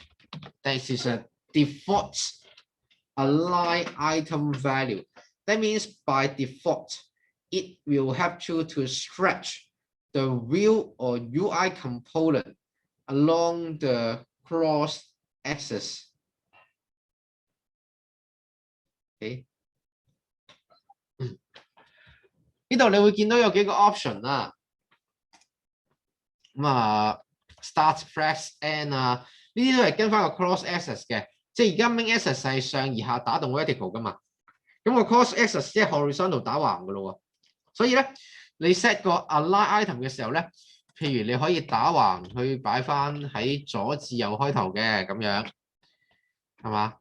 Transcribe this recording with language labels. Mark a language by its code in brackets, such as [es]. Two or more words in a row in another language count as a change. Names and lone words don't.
[en] That is a default align item value. That means by default, it will help you to stretch the view or UI component along the cross axis. [yue] Okay. 呢度你會見到有幾個 option 啦。咁 [en] start flex end [yue] 呢啲都係跟翻個 [en] cross axis [yue] 嘅，即係而家 [en] main axis [yue] 係上而下打動 vertical 噶嘛，咁個 [en] cross axis [yue] 即係 horizontal 打橫噶咯喎，所以咧你 set 個 [en] align item [yue] 嘅時候咧，譬如你可以打橫去擺翻喺左至右開頭嘅咁樣，係嘛？